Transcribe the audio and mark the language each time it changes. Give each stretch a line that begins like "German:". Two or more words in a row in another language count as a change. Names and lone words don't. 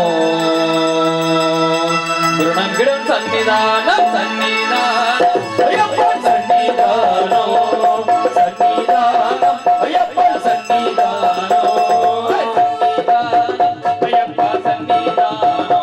Tamil: குருணங்கிடும் சன்னிதானம் சன்னிதானம் ஐயப்பன் சன்னிதானம்
Telugu: సన్నిధానం అయ్యప్పన్ సన్నిధానం
Tamil: ஐயப்பா சன்னிதானம்